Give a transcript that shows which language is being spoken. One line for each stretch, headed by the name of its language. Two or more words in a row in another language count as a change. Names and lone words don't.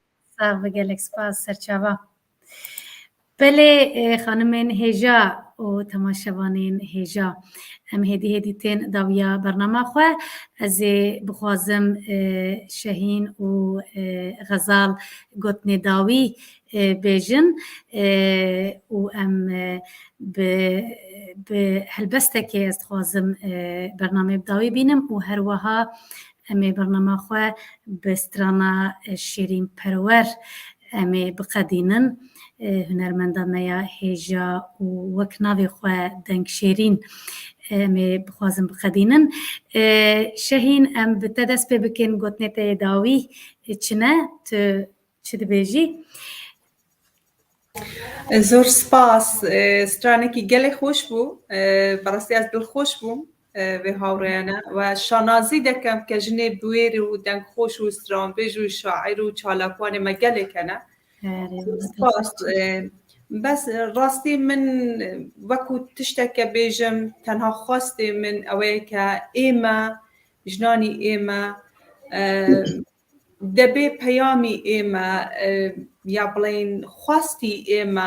Kurdish: sağ bi gelek spas serçava Belê xanimên hêja û temaşevanên hêja em hêdî hêdî tên dawiya bername xwe ez ê bixwazim Şehîn û Xezal gotinê dawî bêjin û em bi helbestekê ez dixwazim bername bi dawî bînim û her wiha em ê bername xwe bi strana Şêrîn Perwer em ê biqedînin هنرمندا میا هێژا و وەک navê xwe deng şêrîn em ê bixwazim biqedînin Şehîn em bi te dest pê bikin gotinê te yê dawî çi ne tu çi dibêjî
Central Kurdish: زۆر سپاس
Kurdish: stranekî gelek xweş bû berastî ez dilxweş bûm vê hawreyane we şanazî dekem ke jinê biwêr û dengxweş û stranbêj û şaîr û çalakwanê me gelek hene
Central Kurdish: سپاس بس ڕاستی من وەکو تشتێکە بێژم تەنها خواستێ من ئەوەیە کە ئێمە ژنانی ئێمە دەبێ پەیامی ئێمە یا بڵێن خواستی ئێمە